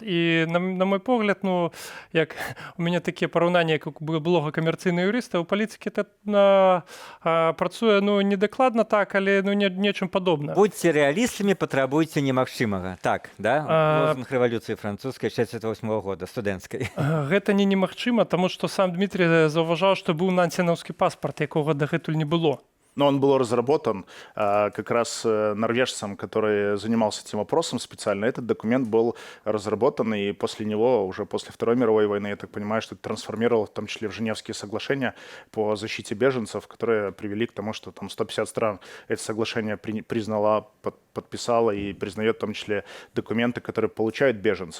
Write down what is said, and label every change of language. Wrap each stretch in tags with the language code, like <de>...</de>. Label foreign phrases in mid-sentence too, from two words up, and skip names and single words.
<be>І, на мой погляд, ну, як у мяне такія параўнанні, як было камерцыйны юрыста, у палітыкі працуе, ну, недакладна так, але, ну, нечым падобна. Будьце рэалістамі, патрабуйце немагчымага. Так, да? Лозунг рэвалюцыі французскай 68 года, студэнцкай. Гэта не немагчыма, таму што сам Дмітрий заўважаў, што быў нансенаўскі паспарт, якога дагэтуль не было.</be> <ru>Но он был разработан как раз норвежцем, который занимался этим вопросом специально. Этот документ был разработан, и после него, уже после Второй мировой войны, я так понимаю, что это трансформировало в том числе в Женевские соглашения по защите беженцев, которые привели к тому, что там 150 стран это соглашение признала, подписала и признает в том числе документы, которые получают беженцы.</ru>